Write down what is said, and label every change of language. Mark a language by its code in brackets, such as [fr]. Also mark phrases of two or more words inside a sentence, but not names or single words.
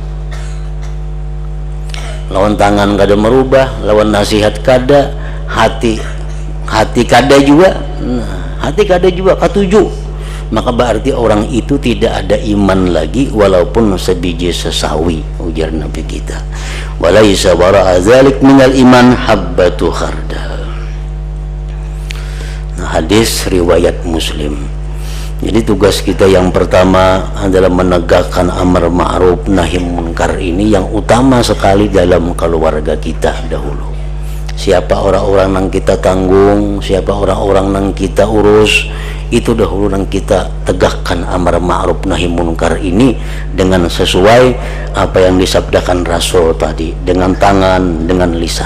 [bjn] Lawan tangan kada merubah, lawan nasihat kada, hati kada juga. Nah, hati kada juga katuju. Maka berarti orang itu tidak ada iman lagi walaupun sebiji sesawi, ujar Nabi kita. [ar] وليس وراء ذلك من الإيمان حبة خردل. [id] Nah, hadis riwayat Muslim. Jadi tugas kita yang pertama adalah menegakkan amar ma'ruf nahi munkar ini yang utama sekali dalam keluarga kita dahulu. Siapa orang-orang yang kita tanggung, siapa orang-orang yang kita urus, itu dahulu yang kita tegakkan amar ma'ruf nahi munkar ini dengan sesuai apa yang disabdakan Rasul tadi, dengan tangan, dengan lisan.